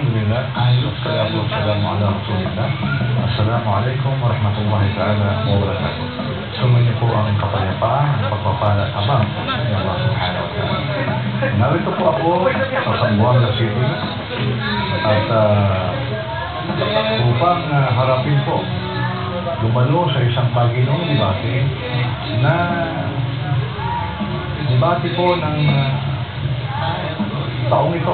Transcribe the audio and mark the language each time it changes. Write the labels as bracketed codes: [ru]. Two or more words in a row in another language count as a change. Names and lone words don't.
[ar] Bismillah. والسلام على رسول الله. السلام عليكم ورحمة الله تعالى وبركاته. [tl] Sumainyo po ang kapayapaan, ang pagpapala at abang ni Allah [ar] سبحانه وتعالى. [tl] Narito po ako sa Zamboanga City at upang harapin po lumalo sa isang maginong debate na debate po ng taong ito.